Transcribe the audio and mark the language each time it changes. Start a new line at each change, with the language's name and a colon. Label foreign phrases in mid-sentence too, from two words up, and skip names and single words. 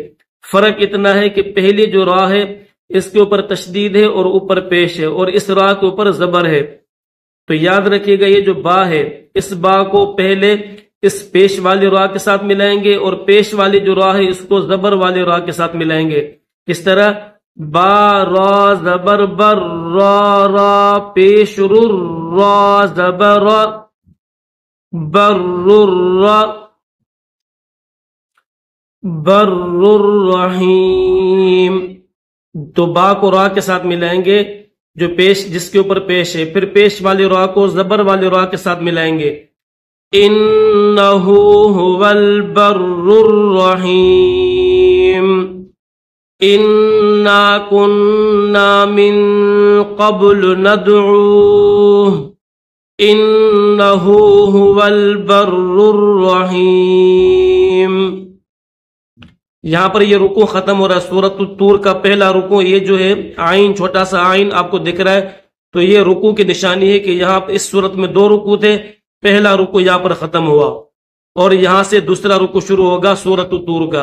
Urdu: فرق اتنا ہے کہ پہلی جو را ہے اس کے اوپر تشدید ہے اور اوپر پیش ہے، اور اس را کے اوپر زبر ہے، تو یاد رکھیے گا یہ جو با ہے اس با کو پہلے اس پیش والی را کے ساتھ ملائیں گے اور پیش والی جو را ہے اس کو زبر والی را کے ساتھ ملائیں گے۔ اس طرح با را زبر بر، را را پیش رر، را زبر بر را،
Arabic: بر الرحیم،
Urdu: تو با کو را کے ساتھ ملائیں گے، جو پیش جس کے اوپر پیش ہے، پھر پیش والے را کو زبر والے را کے ساتھ ملائیں گے،
Arabic: انہو هو البر الرحیم، انا کننا من قبل ندعوه انہو هو البر الرحیم۔
Urdu: یہاں پر یہ رکوع ختم ہو رہا ہے۔ سورۃ الطور کا پہلا رکوع یہ جو ہے آئین، چھوٹا سا آئین آپ کو دکھ رہا ہے، تو یہ رکوع کی نشانی ہے کہ یہاں اس صورت میں 2 رکوع تھے، پہلا رکوع یہاں پر ختم ہوا اور یہاں سے دوسرا رکوع شروع ہوگا سورۃ الطور کا۔